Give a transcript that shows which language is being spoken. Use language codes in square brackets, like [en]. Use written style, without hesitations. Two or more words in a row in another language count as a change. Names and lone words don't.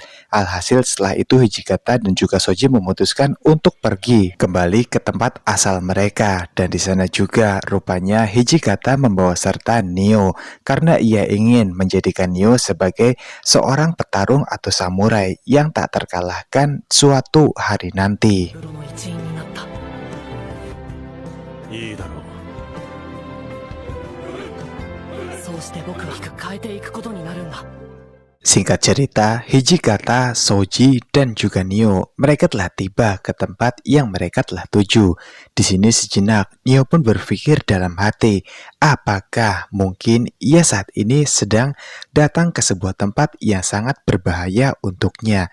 [id] Alhasil setelah itu Hijikata dan juga Soji memutuskan untuk pergi kembali ke tempat asal mereka. Dan di sana juga rupanya Hijikata membawa serta Nio karena ia ingin menjadikan Nio sebagai seorang petarung atau samurai yang tak terkalahkan suatu hari nanti. [ja] いいだろう。そうして僕は変えていくことになるんだ。 [id] Singkat cerita, Hijikata, Soji, dan juga Nio, mereka telah tiba ke tempat yang mereka telah tuju. Di sini sejenak, Nio pun berpikir dalam hati, apakah mungkin ia saat ini sedang datang ke sebuah tempat yang sangat berbahaya untuknya.